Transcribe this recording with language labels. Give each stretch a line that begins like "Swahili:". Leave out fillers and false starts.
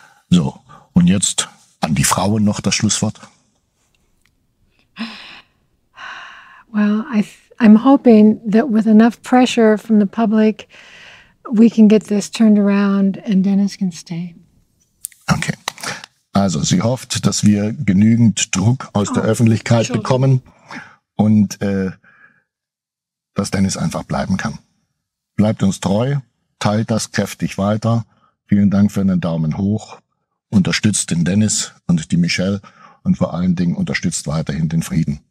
German: So, und jetzt an die Frauen noch das Schlusswort.
English: Well, I'm hoping that with enough pressure from the public, we can get this turned around and Dennis can stay. Okay.
German: Also, sie hofft, dass wir genügend Druck aus der Öffentlichkeit bekommen und dass Dennis einfach bleiben kann. Bleibt uns treu, teilt das kräftig weiter. Vielen Dank für einen Daumen hoch. Unterstützt den Dennis und die Michelle und vor allen Dingen unterstützt weiterhin den Frieden.